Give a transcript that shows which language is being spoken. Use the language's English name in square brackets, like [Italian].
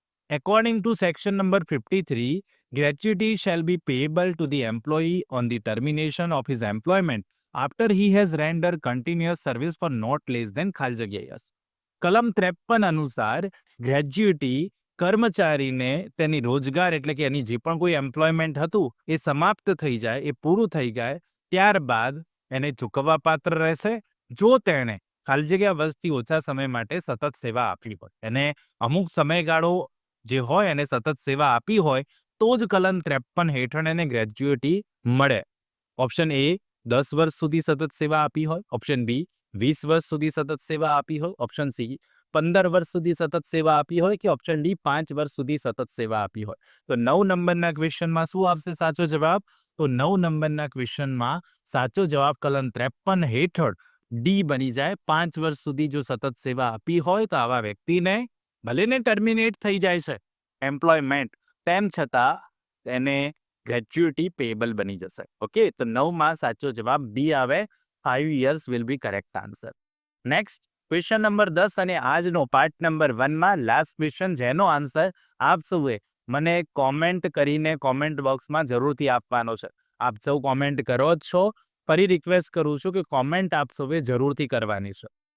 [English] According to section number 53, gratuity shall be payable to the employee on the termination of his employment after he has rendered continuous service for not less than [Gujarati] ખાલી જગ્યા [English] Yes. [Gujarati] કલમ 53 અનુસાર gratuity કર્મચારીને તેની રોજગાર એટલે કે એની જે પણ કોઈ એમ્પ્લોયમેન્ટ હતું એ સમાપ્ત થઈ જાય, એ પૂરું થઈ જાય ત્યારબાદ એને ચૂકવવા પાત્ર રહેશે જો તેણે ખાલી જગ્યા વર્ષથી ઓછા સમય માટે સતત સેવા આપી હોય. એને અમુક સમયગાળો જે હોય એને સતત સેવા આપી હોય તો જ કલમ 53 હેઠળ એને ગ્રેજ્યુટી મળે. ઓપ્શન એ 10 વર્ષ સુધી સતત સેવા આપી હોય, ઓપ્શન બી 20 વર્ષ સુધી સતત સેવા આપી હોય, ઓપ્શન સી 15 વર્ષ સુધી સતત સેવા આપી હોય કે ઓપ્શન ડી 5 વર્ષ સુધી સતત સેવા આપી હોય. તો 9 નંબરના ક્વેશ્ચનમાં શું આવશે સાચો જવાબ? તો 9 નંબરના ક્વેશ્ચનમાં સાચો જવાબ કલમ 53 હેઠળ ડી બની જાય. 5 વર્ષ સુધી જો સતત સેવા આપી હોય તો આવા વ્યક્તિને ભલે ને ટર્મિનેટ થઈ જાય છે એમ્પ્લોયમેન્ટ, તેમ છતાં એને ગ્રેજ્યુટી પેએબલ બની જશે. ઓકે, તો 9માં સાચો જવાબ બી આવે. [English] 5 years will be correct answer. [Gujarati] Next question number 10 અને આજનો પાર્ટ નંબર 1માં લાસ્ટ ક્વેશ્ચન, જેનો આન્સર આપ સૌએ મને કોમેન્ટ કરીને કોમેન્ટ બોક્સમાં જરૂરથી આપવાનો છે. આપ સૌ કોમેન્ટ કરો જ છો. ફરી રિક્વેસ્ટ કરું છું કે કોમેન્ટ આપ સૌએ જરૂરથી કરવાની છે.